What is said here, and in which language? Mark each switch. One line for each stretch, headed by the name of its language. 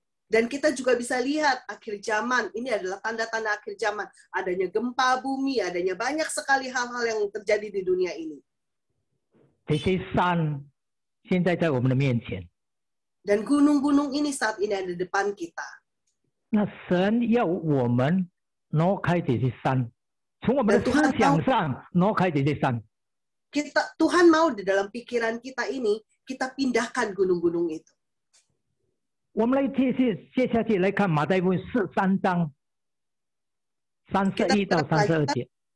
Indonesian: Dan kita juga bisa lihat akhir zaman, ini adalah tanda-tanda akhir zaman. Adanya gempa bumi, adanya banyak sekali hal-hal yang terjadi di dunia ini.
Chinese: 这些山现在在我们的面前，
Indonesian: Dan gunung-gunung ini saat ini ada di depan kita.
Chinese: 那神要我们挪开这些山，从我们的思想上挪开这些山。
Indonesian: Tuhan mau di dalam pikiran kita ini, kita pindahkan gunung-gunung itu.
Chinese: 我们来接下去来看马太福音13章31到32节。